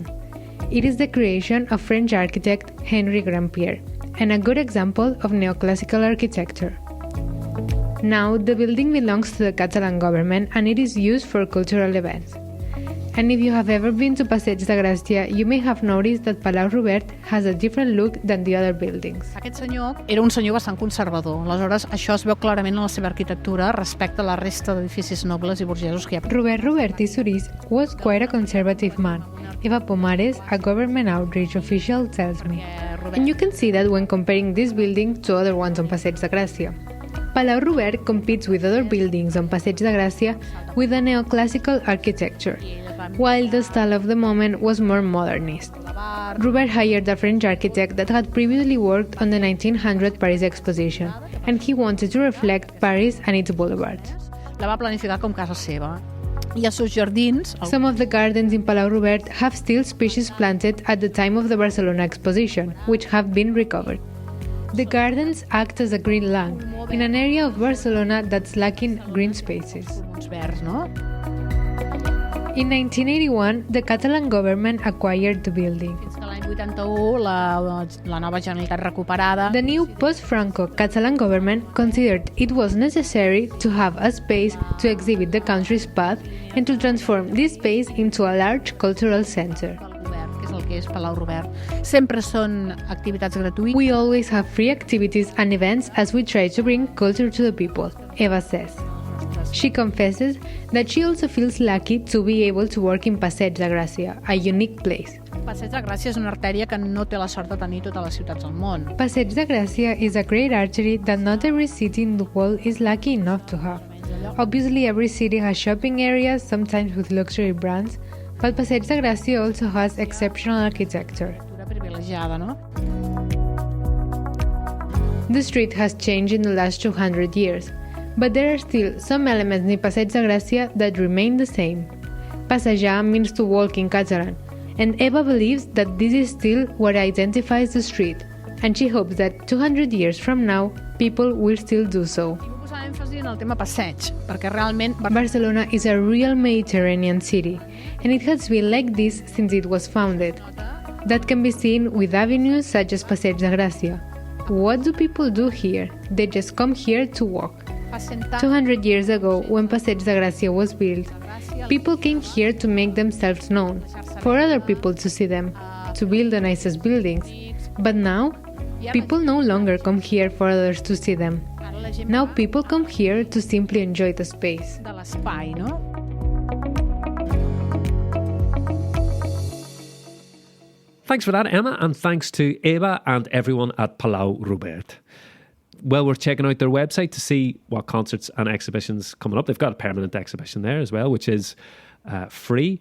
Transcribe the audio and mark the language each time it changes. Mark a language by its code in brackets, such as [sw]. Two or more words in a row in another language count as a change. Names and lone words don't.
[en] It is the creation of French architect Henri Grandpierre, and a good example of neoclassical architecture. Now, the building belongs to the Catalan government and it is used for cultural events. And if you have ever been to Passeig de Gràcia, you may have noticed that Palau Robert has a different look than the other buildings. [ca] Aquest senyor era un senyor bastant conservador. Aleshores, això es veu clarament en la seva arquitectura respecte a la resta d'edificis nobles i burgesos que hi ha. [en] Robert i Suris was quite a conservative man. Eva Pomares, a government outreach official, tells me. And you can see that when comparing this building to other ones on Passeig de Gràcia. Palau Robert competes with other buildings on Passeig de Gràcia with a neoclassical architecture, while the style of the moment was more modernist. Robert hired a French architect that had previously worked on the 1900 Paris Exposition, and he wanted to reflect Paris and its boulevards. [ca] La va planificar com casa seva. I els seus jardins... [en] Some of the gardens in Palau Robert have still species planted at the time of the Barcelona Exposition, which have been recovered. The gardens act as a green lung in an area of Barcelona that's lacking green spaces. [ca] Verds, no? [en] In 1981, the Catalan government acquired the building. [ca] Fins que l'any 81 la nova Generalitat recuperada... [en] The new post-Franco Catalan government considered it was necessary to have a space to exhibit the country's path and to transform this space into a large cultural center. [ca] Que és el que és Palau Robert. Sempre són activitats gratuïtes. [en] We always have free activities and events as we try to bring culture to the people, Eva says. She confesses that she also feels lucky to be able to work in Passeig de Gràcia, a unique place. [ca] Passeig de Gràcia és una artèria que no té la sort de tenir totes les ciutats del món. [en] Passeig de Gràcia is a great artery that not every city in the world is lucky enough to have. Obviously, every city has shopping areas, sometimes with luxury brands, but Passeig de Gràcia also has exceptional architecture. [ca] Privilegiada, no? [en] The street has changed in the last 200 years, but there are still some elements in Passeig de Gràcia that remain the same. Passejar means to walk in Catalan, and Eva believes that this is still what identifies the street, and she hopes that 200 years from now, people will still do so. [ca] Posar èmfasi en el tema passeig, perquè realment... [en] Barcelona is a real Mediterranean city, and it has been like this since it was founded. That can be seen with avenues such as Passeig de Gràcia. What do people do here? They just come here to walk. 200 years ago, when Passeig de Gràcia was built, people came here to make themselves known, for other people to see them, to build the nicest buildings. But now, people no longer come here for others to see them. Now people come here to simply enjoy the space. [ca] De l'espai, no? [en] Thanks for that, Emma, and thanks to Eva and everyone at Palau Robert. Well, we're checking out their website to see what concerts and exhibitions coming up. They've got a permanent exhibition there as well, which is free.